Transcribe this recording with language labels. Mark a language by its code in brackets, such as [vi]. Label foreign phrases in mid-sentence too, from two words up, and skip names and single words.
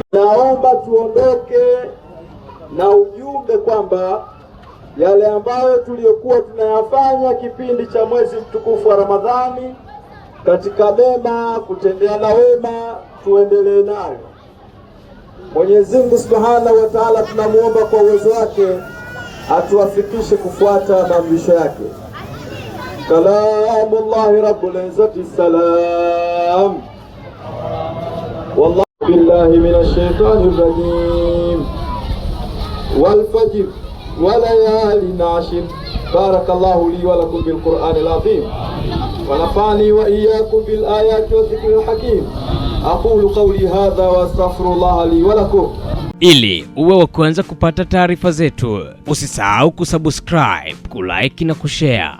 [sw] Naomba tuondoke na ujumbe kwamba yale ambayo tuliyokuwa tunayafanya kipindi cha mwezi mtukufu wa Ramadhani katika mema, kutendeana wema, tuendelee nayo. Mwenyezi Mungu [ar] سبحانه وتعالى [sw] tunamuomba kwa uwezo wake atuwafikishe kufuata maamrisho yake. [ar] كلام الله رب العزة سلام. والله بالله من الشيطان الرجيم. والفجر وليال عشر. بارك الله لي ولكم بالقرآن العظيم. ونفعني وإياكم بالآيات والذكر الحكيم. أقول قولي هذا وأستغفر الله لي ولكم. [sw] Ili uwe wa kwanza kupata taarifa zetu, usisahau kusubscribe, kulike na kushare.